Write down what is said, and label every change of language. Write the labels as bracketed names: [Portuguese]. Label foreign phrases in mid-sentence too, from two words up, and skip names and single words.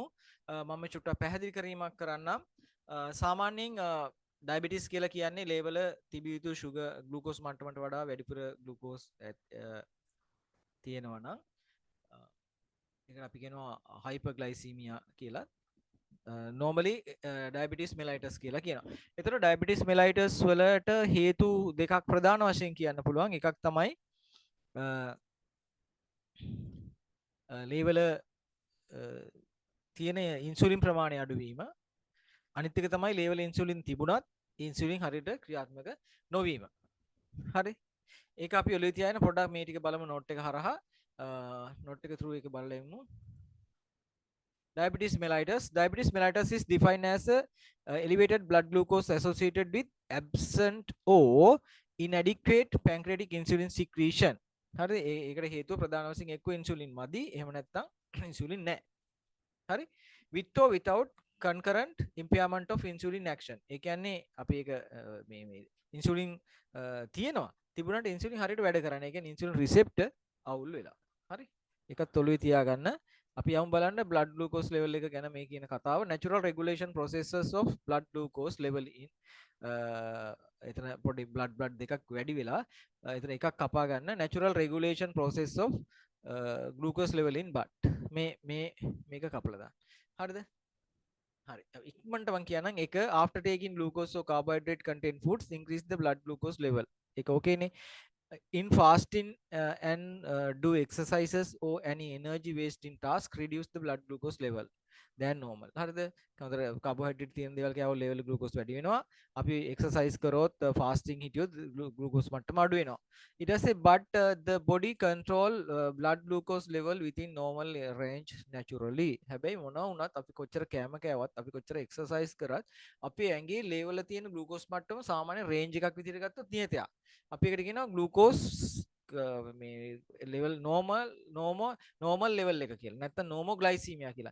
[Sinhala] මම චුට්ටක් පැහැදිලි කිරීමක් කරන්නම්. සාමාන්‍යයෙන් ඩයබටිස් කියලා කියන්නේ ලේවල තිබිය යුතු සුගර් ග්ලූකෝස් මට්ටමට වඩා වැඩිපුර ග්ලූකෝස් තියෙනවා නම් ඒකට අපි කියනවා හයිපර්ග්ලයිසීමියා කියලා. [English] normally diabetes mellitus [Sinhala] කියලා කියනවා. එතකොට [English] diabetes mellitus [Sinhala] වලට හේතු දෙකක් ප්‍රධාන වශයෙන් කියන්න පුළුවන්. එකක් තමයි ලේවල තියෙන ඉන්සුලින් ප්‍රමාණය අඩුවීම. අනිත් එක තමයි ලේවල ඉන්සුලින් තිබුණත් ඉන්සුලින් හරියට ක්‍රියාත්මක නොවීම. හරි. ඒක අපි ඔළුවේ තියාගෙන පොඩ්ඩක් මේ ටික බලමු නෝට් එක හරහා. නෝට් එක through එක බලලා එමු. [English] Diabetes mellitus. Diabetes mellitus is defined as a elevated blood glucose associated with absent or inadequate pancreatic insulin secretion. [Sinhala] හරි ඒකට හේතුව ප්‍රධාන වශයෙන් එක්ක ඉන්සුලින් මදි එහෙම නැත්නම් ඉන්සුලින් නැහැ. [English] හරි with or without concurrent impairment of insulin action. [Sinhala] ඒ කියන්නේ අපි ඒක මේ ඉන්සුලින් තියෙනවා. තිබුණාට ඉන්සුලින් හරියට වැඩ කරන්නේ. ඒ කියන්නේ ඉන්සුලින් රිසෙප්ටර් අවුල් වෙලා. හරි ඒකත් ඔළුවේ තියාගන්න. අපි යමු බලන්න [English] blood glucose level [Sinhala] එක ගැන මේ කියන කතාව. [English] Natural regulation processes of blood glucose level in [Sinhala] එතන පොඩි blood දෙකක් වැඩි වෙලා එතන එකක් කපා ගන්න. [English] Natural regulation process of glucose level in blood. [Sinhala] මේක කපලා දාන්න. හරිද? හරි. ඉක්මනට මම කියන්නම් එක [English] after taking glucose or carbohydrate content foods increase the blood glucose level. [Sinhala] ඒක okay නේ? [English] In fasting and do exercises or any energy wasting task reduce the blood glucose level than normal. [Sinhala] හරිද? කවුද කාබෝහයිඩ්‍රේට් තියෙන දේවල් කෑවොත් ලෙවල් ග්ලූකෝස් වැඩි වෙනවා. අපි එක්සර්සයිස් කරොත් fasting හිටියොත් ග්ලූකෝස් මට්ටම අඩු වෙනවා. ඊට පස්සේ [English] but the body control blood glucose level within normal range naturally. [Sinhala] හැබැයි මොනවා වුණත් අපි කොච්චර කෑම කෑවත් අපි කොච්චර එක්සර්සයිස් කරත් අපේ ඇඟේ ලෙවල් තියෙන ග්ලූකෝස් මට්ටම සාමාන්‍ය රේන්ජ් එකක් විදිහට ගත්තොත් නියතයක්. අපි ඒකට කියනවා ග්ලූකෝස් මේ ලෙවල් නෝමල් ලෙවල් එක කියලා. නැත්නම් නෝමෝග්ලයිසීමියා කියලා.